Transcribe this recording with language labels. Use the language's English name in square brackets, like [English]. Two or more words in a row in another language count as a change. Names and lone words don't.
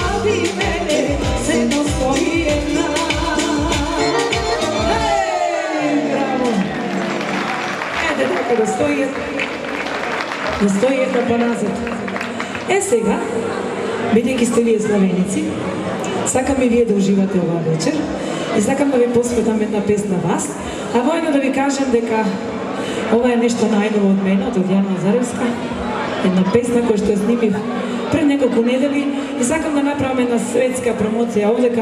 [Serbian] Pusti mene, se dostoji jedna. Bravo! Ajde, tako da stoji jedna pa nazad. [Macedonian] Сега, бидејќи сте вие славеници, сакам и вие да уживате ова вечер и сакам да ви посветам една песна вас, а воедно да ви кажам дека ова е нешто најново од мене, од Јана Лазаревска, една песна која што ја снимив пред неколку недели и сакам да направам една светска промоција овдека.